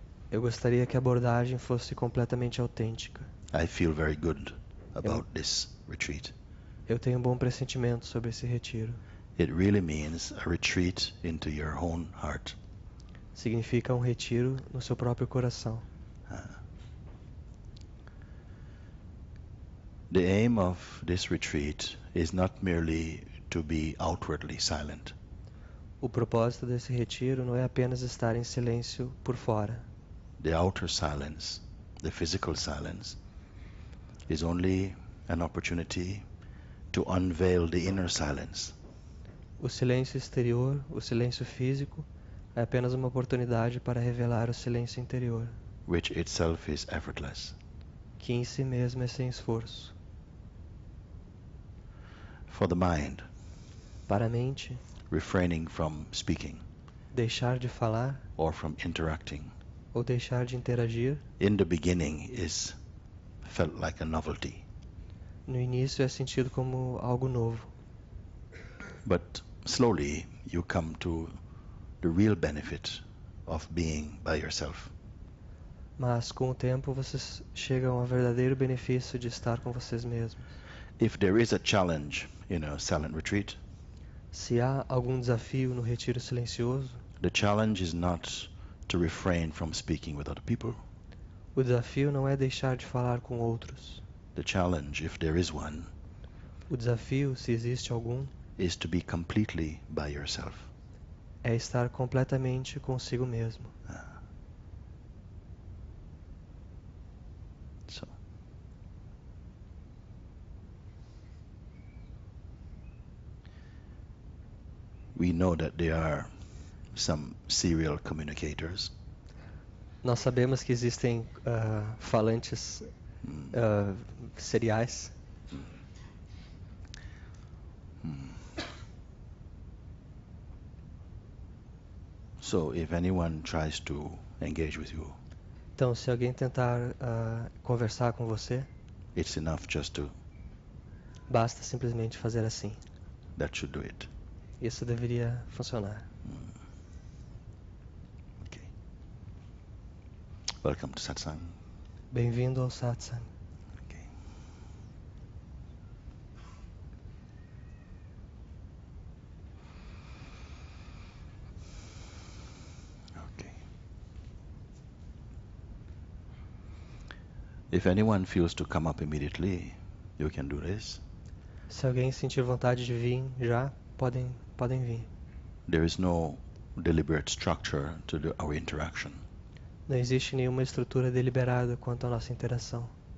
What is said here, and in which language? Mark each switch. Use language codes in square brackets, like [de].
[pt] Eu gostaria que a abordagem fosse completamente autêntica. [en] I feel very good about this retreat. [pt] Eu tenho um bom pressentimento sobre esse retiro. [en] It really means a retreat into your own heart. [pt] Significa um retiro no seu próprio coração. [en] The aim of this retreat is not merely to be outwardly silent. [pt] O propósito desse retiro não é apenas estar em silêncio por fora. [en] The outer silence, the physical silence, is only an opportunity to unveil the inner silence. [pt] O silêncio exterior, o silêncio físico, é apenas uma oportunidade para revelar o silêncio interior, [en] which itself is effortless. [pt] Que em si mesmo é sem esforço. [en] For the mind, [pt] para a mente, [en] refraining from speaking, [pt] deixar de falar, [en] or from interacting, [pt] ou deixar de interagir, [en] in the beginning is felt like a novelty. [pt] no início é sentido como algo novo, [en] But slowly you come to the real benefit of being by yourself. [pt] mas com o tempo vocês chegam ao verdadeiro benefício de estar com vocês mesmos. [en] If there is a challenge in a silent retreat, [pt] Se há algum desafio no retiro silencioso, [en] the challenge is not to refrain from speaking with other people. [pt] o desafio não é deixar de falar com outros. [en] The challenge, if there is one, [pt] O desafio, se existe algum, [en] is to be completely by yourself. [pt] é estar completamente consigo mesmo. [en] So, we know that there are some serial communicators. [pt] Nós sabemos que existem falantes seriais. [en] So if anyone tries to engage with you, [pt] Então, se alguém tentar conversar com você, [en] it's enough just to, [pt] basta simplesmente fazer assim. [en] that should do it. [pt] Isso deveria funcionar. [en] Okay. Welcome to Satsang. [pt] Bem-vindo ao satsang. [en] Okay. Okay. If anyone feels to come up immediately, you can do this. [pt] Se alguém sentir vontade de vir já, podem vir. [en] There is no deliberate structure to our interaction. [pt] Não existe nenhuma estrutura deliberada quanto à nossa interação.